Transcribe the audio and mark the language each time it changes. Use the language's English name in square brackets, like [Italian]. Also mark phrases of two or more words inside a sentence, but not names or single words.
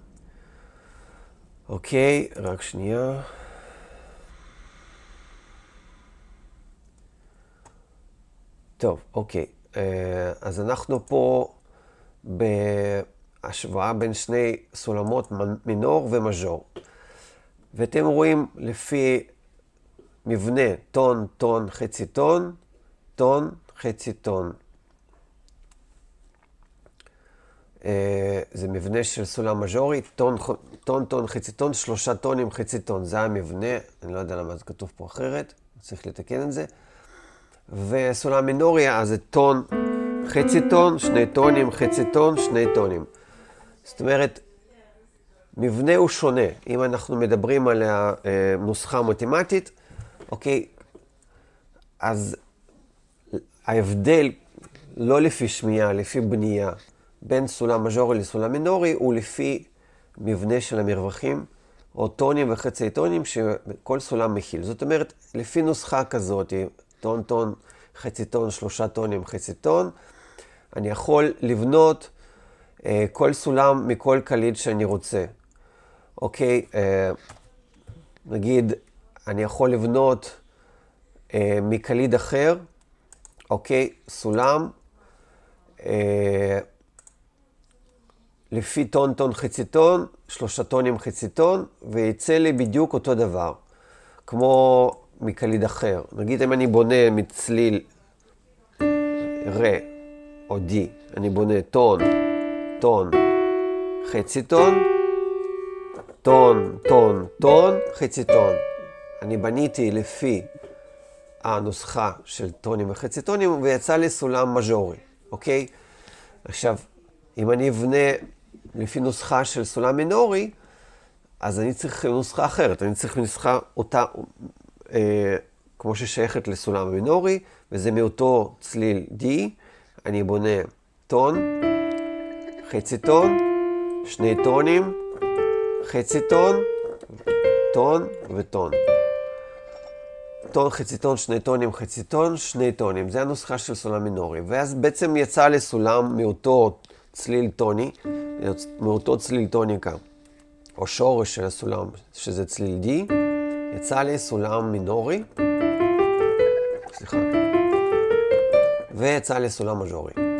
[Hebrew] אוקיי, רק שנייה. טוב, אוקיי. אז אנחנו פה בהשוואה בין שני סולמות מינור ומז'ור. ואתם רואים לפי מבנה טון, טון, חצי טון, טון, חצי טון. זה מבנה של סולם מז'ורי, טון, טון, טון, חצי טון, 3 טונים, חצי טון. זה המבנה, אני לא יודע למה זה כתוב פה אחרת, צריך לתקן את זה. וסולם מינורי, אז זה טון, חצי טון, 2 טונים, חצי טון, 2 טונים. זאת אומרת, מבנה הוא שונה. אם אנחנו מדברים על הנוסחה המתמטית, אוקיי, אז ההבדל, לא לפי שמיעה, לפי בנייה, בין סולם מז'ורי לסולם מינורי, הוא לפי מבנה של המרווחים, או טונים וחצי טונים שכל סולם מכיל. זאת אומרת, לפי נוסחה כזאת, טון, טון, חצי טון, 3 טונים, חצי טון, אני יכול לבנות כל סולם מכל קליד שאני רוצה. אוקיי, נגיד, אני יכול לבנות מקליד אחר, אוקיי, סולם, לפי טון, טון, חצי טון, 3 טונים, חצי טון, ויצא לי בדיוק אותו דבר, כמו מקליד אחר. נגיד, אם אני בונה מצליל רה או די, אני בונה טון, טון, חצי טון, טון, טון, טון, חצי טון. אני בניתי לפי הנוסחה של טונים וחצי טונים, ויצא לי סולם מז'ורי, אוקיי? עכשיו, אם אני אבנה לפי נוסחה של סולם מינורי, אז אני צריך נוסחה אחרת. אני צריך נוסחה אותה, כמו ששייכת לסולם המינורי, וזה מאותו צליל D. אני בונה טון, חצי טון, שני טונים, חצי טון, טון וטון. טון, חצי טון, שני טונים, חצי טון, שני טונים. זה הנוסחה של סולם מינורי. ואז בעצם יצא לסולם מאותו צליל טוני, מאותו צליל טוניקה, או שורש של הסולם, שזה צליל D, יצא לי סולם מינורי, סליחה, ויצא לי סולם מז'ורי.